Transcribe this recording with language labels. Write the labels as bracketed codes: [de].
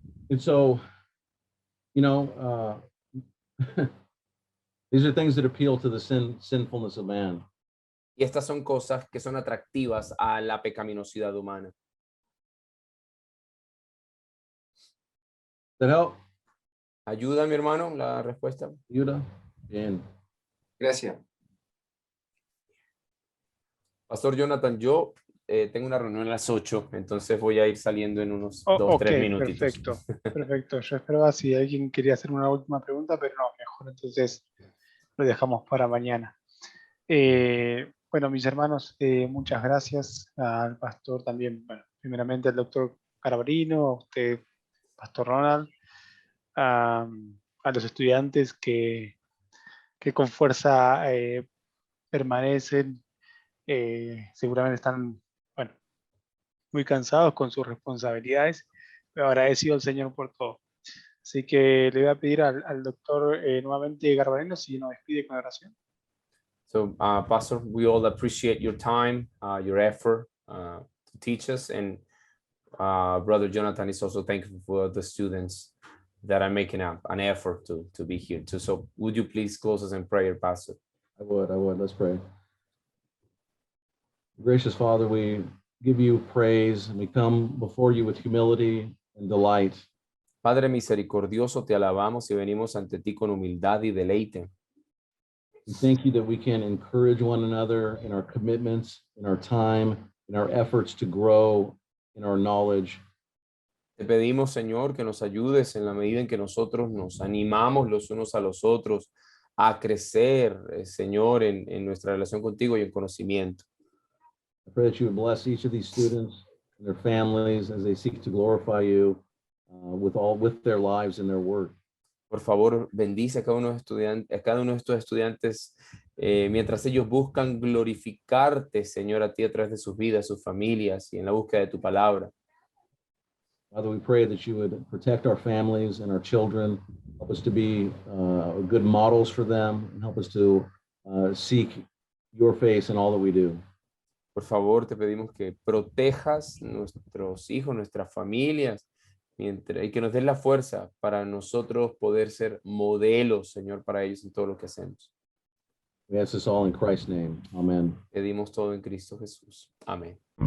[en] And so, these are things that appeal to the sinfulness of man. [es] Y estas son cosas que son atractivas a la pecaminosidad humana. [en] That help? [es] ¿Ayuda, mi hermano, la respuesta? Yuda? Bien. Gracias. Pastor Jonathan, yo tengo una reunión a las 8, entonces voy a ir saliendo en unos 2, Ok, 3 minutitos. perfecto, perfecto. Yo esperaba si alguien quería hacer una última pregunta, pero no, mejor entonces lo dejamos para mañana. Bueno, mis hermanos, muchas gracias al pastor también, bueno, primeramente al doctor Carabrino, a usted, pastor Ronald, a los estudiantes que con fuerza permanecen, seguramente están, bueno, muy cansados con sus responsabilidades, pero agradecido al Señor por todo. Así que le voy a pedir al doctor nuevamente Garbarino si nos despide con oración. [en] So, Pastor, we all appreciate your time, your effort to teach us, and Brother Jonathan is also thankful for the students that are making an effort to be here too. So, would you please close us in prayer, Pastor? I would. Let's pray. Gracious Father, we give you praise and we come before you with humility and delight. [es] Padre misericordioso, te alabamos y venimos ante ti con humildad y deleite. [en] We thank you that we can encourage one another in our commitments, in our time, in our efforts to grow in our knowledge. [es] Te pedimos, Señor, que nos ayudes en la medida en que nosotros nos animamos los unos a los otros a crecer, Señor, en nuestra relación contigo y en conocimiento. [en] I pray that you would bless each of these students and their families as they seek to glorify you with their lives and their work. [es] Por favor, bendice a cada uno de estos estudiantes mientras ellos buscan glorificarte, Señor, a ti a través de sus vidas, sus familias y en la búsqueda de tu palabra. [en] Father, we pray that you would protect our families and our children, help us to be good models for them, and help us to seek your face in all that we do. [es] Por favor, te pedimos que protejas nuestros hijos, nuestras familias, y que nos des la fuerza para nosotros poder ser modelos, Señor, para ellos en todo lo que hacemos. [en] We ask this all in Christ's name. Amen. [es] Pedimos todo en Cristo Jesús. Amén.